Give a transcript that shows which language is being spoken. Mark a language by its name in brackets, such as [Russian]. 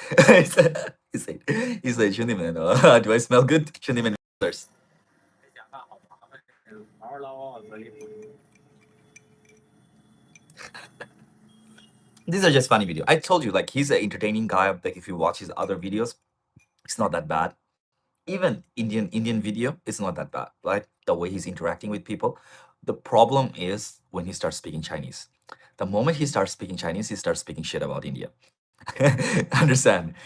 [English] he said, he said, "Shundiman, do I smell good?" Shundiman answers. [Chinese] 这假发好麻烦，毛捞我嘴里。 [English] These are just funny videos. I told you, like, he's an entertaining guy. Like, if you watch his other videos, it's not that bad. Even Indian video, it's not that bad. Like the way he's interacting with people. The problem is when he starts speaking Chinese. The moment he starts speaking Chinese, he starts speaking shit about India. Understand?